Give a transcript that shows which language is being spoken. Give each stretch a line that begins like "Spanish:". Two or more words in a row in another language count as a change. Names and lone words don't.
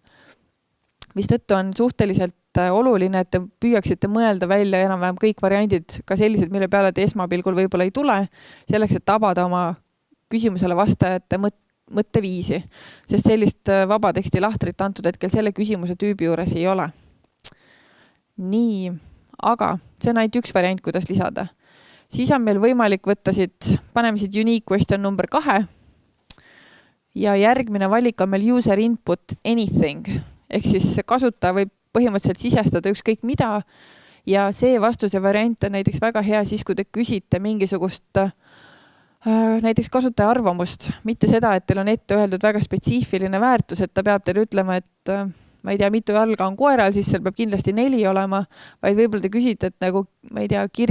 Estonian: Mis tõttu on suhteliselt oluline, et te püüaksite mõelda välja enam-vähem kõik variandid, ka sellised, mille peale te esmapilgul võib-olla ei tule, selleks, et tabada oma küsimusele vastajate mõtteviisi, sest sellist vaba teksti lahtrit antud hetkel selle küsimuse tüübi juures ei ole. Nii, aga see on ainult üks variant, kuidas lisada. Siis on meil võimalik võtta siit, paneme siit
English: unique question
Estonian: number 2 ja järgmine valik on meil
English: user input anything,
Estonian: ehk siis kasutaja võib põhimõtteliselt sisestada ükskõik mida ja see vastuse variant on näiteks väga hea siis, kui te küsite mingisugust näiteks kasutaja arvamust, mitte seda, et teil on ette öeldud väga spetsiifiline väärtus, et ta peab teile ütlema, et ma ei tea, mitu jalga on koeral, siis seal peab kindlasti 4 olema, vaid võib-olla te küsite, et nagu, ma ei tea,